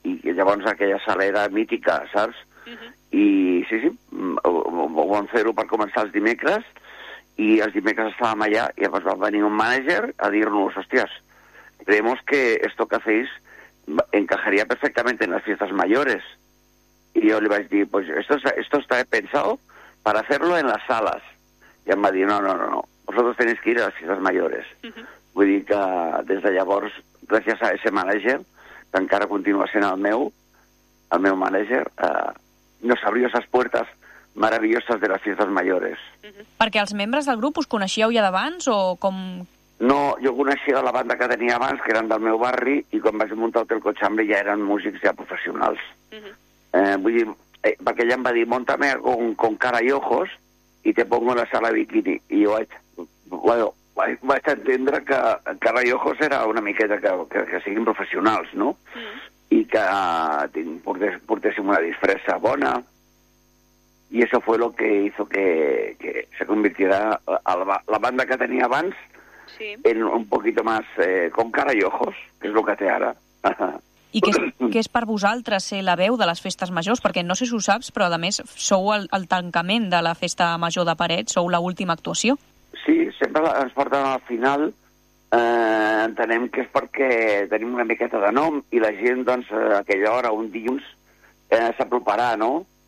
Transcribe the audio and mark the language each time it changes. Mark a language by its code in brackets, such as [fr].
[ca] I llavors aquella sala era mítica, saps? Uh-huh. I sí, vam fer-ho per començar els dimecres, i els dimecres estàvem allà, i llavors va venir un mànager a dir-nos, hòsties, [es] creemos que esto que hacéis encajaría perfectamente en las fiestas mayores. Y yo le [ca] vaig dir, [es] pues esto está pensado para hacerlo en las salas. [ca] I em va dir, [es] no, vosotros tenéis que ir a las fiestas mayores. Uh-huh. [ca] Vull dir que des de llavors, gràcies a ese mànager, que encara continua sent el meu mànager, [es] nos abrió esas puertas maravillosas de las fiestas mayores. Uh-huh. [ca] Perquè els membres del grup us coneixíeu ja d'abans o com...? No, jo coneixia la banda que tenia abans, que eren del meu barri, i quan vaig muntar Hotel Cochambre ja eren músics ja professionals. [es] Uh-huh. [ca] Perquè ella em va dir, [es] móntame con cara y ojos y te pongo en la sala Bikini. [ca] I jo vaig entendre que [es] cara y ojos [ca] era una miqueta que siguin professionals, no? Uh-huh. I que portéssim una disfressa bona. [es] Y eso fue lo que hizo que se convirtiera la banda que tenía abans, sí, en un poquito más con cara y ojos, que es lo que hace ahora. [ca] I què és per vosaltres ser la veu de les festes majors? Perquè no sé si ho saps, però a més sou el tancament de la festa major de Parets, sou l'última actuació. Sí, sempre ens porten al final. Entenem que és perquè tenim una miqueta de nom i la gent, doncs, a aquella hora, un dilluns, s'aproparà, no?